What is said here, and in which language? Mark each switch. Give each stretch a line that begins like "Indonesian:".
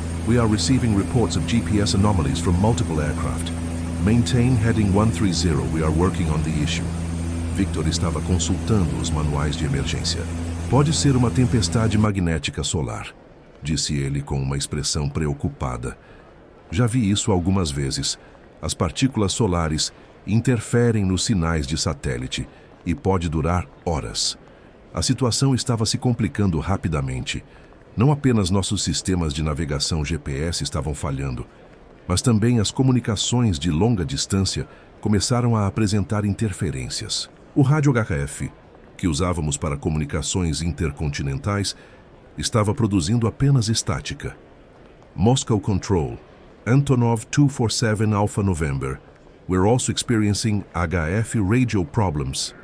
English: We are receiving reports of GPS anomalies from multiple aircraft. Maintain heading 130. We are working on the issue.
Portuguese: Victor estava consultando os manuais de emergência. "Pode ser uma tempestade magnética solar", disse ele com uma expressão preocupada. "Já vi isso algumas vezes. As partículas solares interferem nos sinais de satélite e pode durar horas." A situação estava se complicando rapidamente. Não apenas nossos sistemas de navegação GPS estavam falhando, mas também as comunicações de longa distância começaram a apresentar interferências. O rádio HF, que usávamos para comunicações intercontinentais, estava produzindo apenas estática.
English: "Moscow Control, Antonov 247 Alpha November. We're also experiencing HF radio problems.